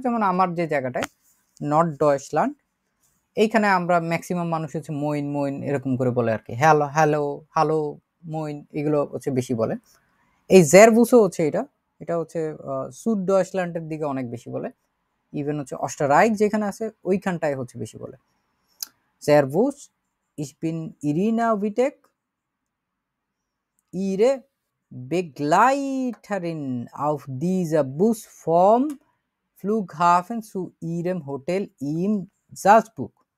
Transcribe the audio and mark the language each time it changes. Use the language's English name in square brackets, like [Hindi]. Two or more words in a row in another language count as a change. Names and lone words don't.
[Bangla] যেমন আমার যে জায়গাটায় নর্থ ডয়েচল্যান্ড, এইখানে আমরা ম্যাক্সিমাম মানুষ হচ্ছে [German] Moin Moin [Bangla] এরকম করে বলে আর কি। হ্যালো হ্যালো হ্যালো মইন এগুলো হচ্ছে বেশি বলে। এই জেরবুসও হচ্ছে এটা হচ্ছে সুদ ডয়েচল্যান্ডের দিকে অনেক বেশি বলে। ইভেন হচ্ছে অস্টারাইক যেখানে আছে ওইখানটায় হচ্ছে বেশি বলে। জেরবুস, [German] ich bin Irina Witek, ihre Begleiterin auf dieser Bus vom Flughafen zu ihrem Hotel in Salzburg.